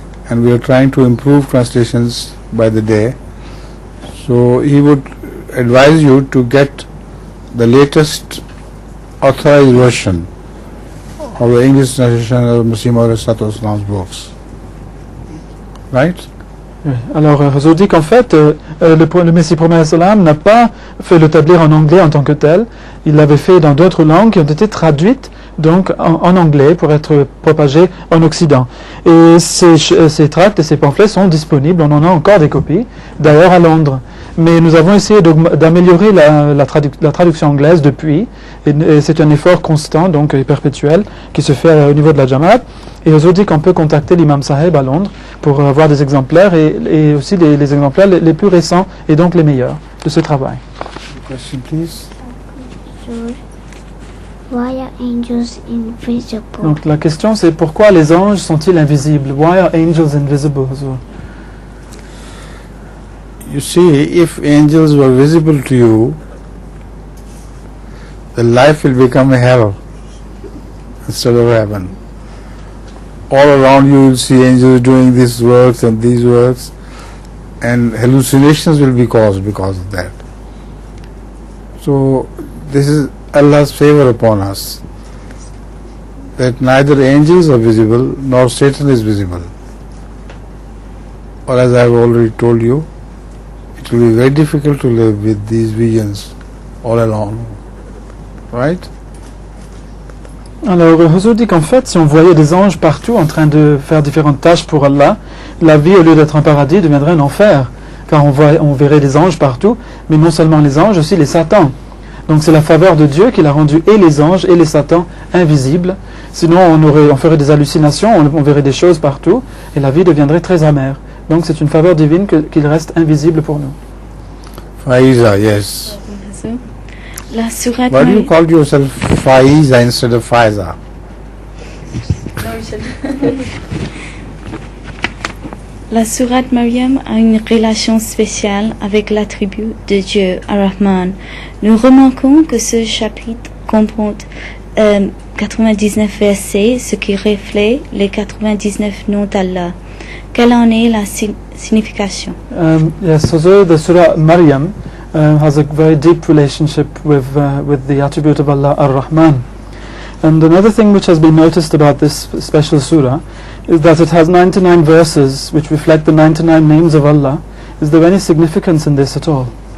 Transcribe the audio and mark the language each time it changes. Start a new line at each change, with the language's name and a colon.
English: And we are trying to improve translations by the day. So he would advise you to get the latest authorized version of the English translation of Masih Maud Islam's books. Right?
French: Alors, Huzur dit qu'en fait, le Messie Promet Salam n'a pas fait le tablier en anglais en tant que tel. Il l'avait fait dans d'autres langues qui ont été traduites donc en anglais pour être propagées en Occident. Et ces tracts et ces pamphlets sont disponibles, on en a encore des copies, d'ailleurs à Londres. Mais nous avons essayé d'améliorer la traduction anglaise depuis, et c'est un effort constant, donc et perpétuel, qui se fait au niveau de la Jamaat. Et Huzur dit qu'on peut contacter l'imam Sahib à Londres pour avoir des exemplaires et aussi les exemplaires les plus récents et donc les meilleurs de ce travail.
English: Question, please. Why are angels invisible?
French: Donc la question c'est pourquoi les anges sont-ils invisibles?
English: Why are angels invisible, Huzur? You see, if angels were visible to you, the life will become a hell instead of heaven. All around you will see angels doing these works and these works, and hallucinations will be caused because of that. So this is Allah's favor upon us, that neither angels are visible nor Satan is visible. Or as I have already told you, it will be very difficult to live with these visions all alone. Right?
French: Alors, Huzur dit qu'en fait, si on voyait des anges partout en train de faire différentes tâches pour Allah, la vie, au lieu d'être un paradis, deviendrait un enfer. Car on verrait des anges partout, mais non seulement les anges, aussi les satans. Donc c'est la faveur de Dieu qu'il a rendu et les anges et les satans invisibles. Sinon, on ferait des hallucinations, on verrait des choses partout, et la vie deviendrait très amère. Donc c'est une faveur divine qu'il reste invisible pour nous.
English: Faiza, yes.
French: La sourate
English: Why do you call yourself Faiza instead of Faiza?
French: La sourate Maryam a une relation spéciale avec l'attribut de Dieu, Ar-Rahman. Nous remarquons que ce chapitre comporte 99 versets, ce qui reflète les 99 noms d'Allah. Quelle en est la signification?
English: Yes, so the Surah Maryam has a very deep relationship with the attribute of Allah, Ar-Rahman. And another thing which has been noticed about this special surah is that it has 99 verses which reflect the 99 names of Allah. Is there any significance in this at all?